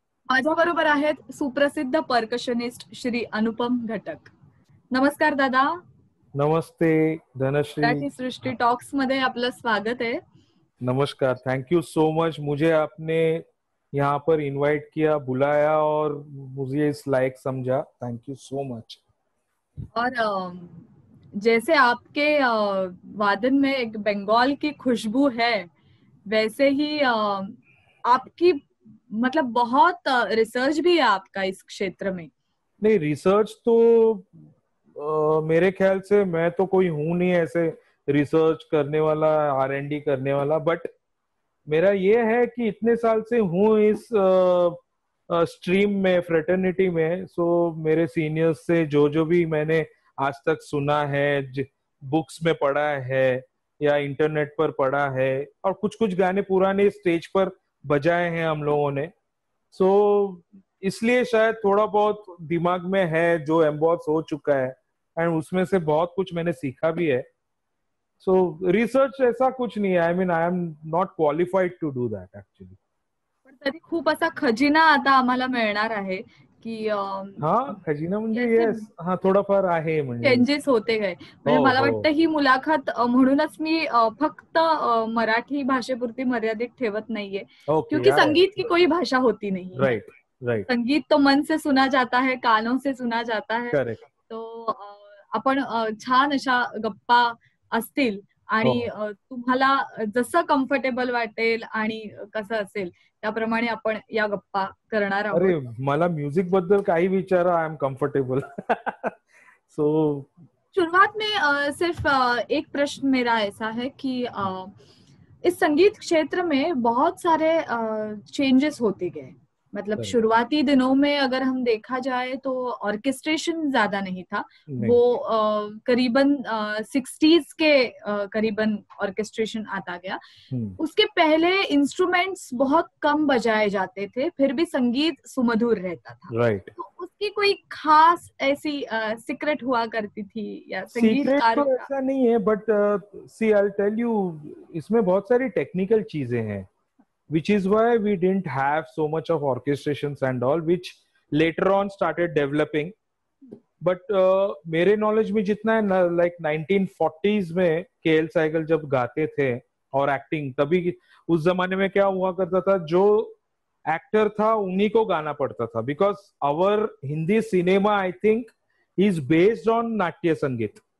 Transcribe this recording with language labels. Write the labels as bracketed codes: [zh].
[mr] माझ्या बरोबर आहेत सुप्रसिद्ध पर्कशनिस्ट श्री अनुपम घटक. नमस्कार दादा. [hi] नमस्ते धनश्री. [mr] मराठी सृष्टी टॉक्स मध्ये आपलं [hi] स्वागत है. [en] नमस्कार, thank you so much. [hi] मुझे आपने यहाँ पर इनवाइट किया, बुलाया और मुझे इस लायक समझा. [en] Thank you so much. [hi] और जैसे आपके वादन में एक बंगाल की खुशबू है, वैसे ही आपकी मतलब बहुत रिसर्च भी है आपका इस क्षेत्र में. नहीं, रिसर्च तो मेरे ख्याल से मैं तो कोई हूं नहीं ऐसे रिसर्च करने वाला, R&D करने वाला. बट मेरा ये है कि इतने साल से हूँ इस स्ट्रीम में, फ्रेटर्निटी में. सो मेरे सीनियर्स से जो जो भी मैंने आज तक सुना है, बुक्स में पढ़ा है या इंटरनेट पर पढ़ा है, और कुछ कुछ गाने पुराने स्टेज पर बजाए हैं हम लोगों ने. सो इसलिए शायद थोड़ा बहुत दिमाग में है जो एम्बॉस हो चुका है, एंड उसमें से बहुत कुछ मैंने सीखा भी है. सो रिसर्च ऐसा कुछ नहीं है. [en] I mean I am not qualified to do that actually. [mr] पण तरी खूप असा खजिना आता आम्हाला मिळणार आहे की हा, खजिना म्हणजे येस, हा थोडाफार आहे म्हणजे. [hi] चेंजेस होते गए. म्हणजे [mr] हो मला हो. वाटतं ही मुलाखत म्हणूनच मी फक्त मराठी भाषेपुरती मर्यादित ठेवत नाहीये, [en] okay, [hi] क्योंकि संगीत की कोई भाषा होती नहीं है. [en] Right right. [hi] संगीत तो मन से सुना जाता है, कानों से सुना जाता है. [en] Correct. [mr] तो आपण छान अशा गप्पा असतील आणि तुम्हाला जसं कम्फर्टेबल वाटेल आणि कसं असेल त्याप्रमाणे आपण या गप्पा करणार आहोत. अरे, मला म्युझिक बद्दल काही विचारा, [en] I am comfortable. So [hi] शुरुआत में सिर्फ एक प्रश्न मेरा ऐसा है कि इस संगीत क्षेत्र में बहुत सारे चेंजेस होते गए. मतलब शुरुआती दिनों में अगर हम देखा जाए तो ऑर्केस्ट्रेशन ज्यादा नहीं था. वो करीबन 60s के करीबन ऑर्केस्ट्रेशन आता गया. उसके पहले इंस्ट्रूमेंट्स बहुत कम बजाए जाते थे, फिर भी संगीत सुमधुर रहता था. [en] Right. [hi] तो उसकी कोई खास ऐसी सीक्रेट हुआ करती थी या सीक्रेट संगीतकारों तो [mr] का? [hi] ऐसा नहीं है, but C I tell you, इसमें बहुत सारी टेक्निकल चीजें हैं, [en] which is why we didn't have so much of orchestrations and all, which later on started developing. [hi] But मेरे नॉलेज में जितना है, लाइक 1940s में केएल सहगल जब गाते थे और एक्टिंग, तभी उस जमाने में क्या हुआ करता था, जो एक्टर था उन्हीं को गाना पड़ता था. [en] Because our Hindi cinema, I think, is based on नाट्य संगीत.